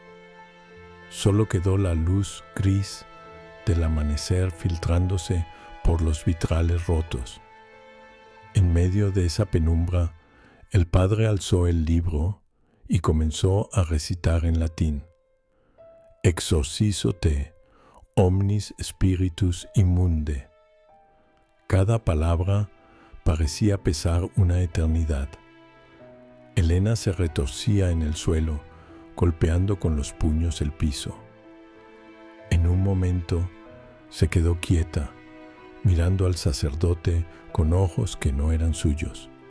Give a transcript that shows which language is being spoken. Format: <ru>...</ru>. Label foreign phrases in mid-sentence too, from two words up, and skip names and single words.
<es>Solo quedó la luz gris del amanecer filtrándose por los vitrales rotos. En medio de esa penumbra, el padre alzó el libro y comenzó a recitar en latín:</es> <la>Exorcizo te, omnis spiritus immunde.</la> <es>Cada palabra parecía pesar una eternidad. Elena se retorcía en el suelo, golpeando con los puños el piso. En un momento se quedó quieta, mirando al sacerdote con ojos que no eran suyos.</es>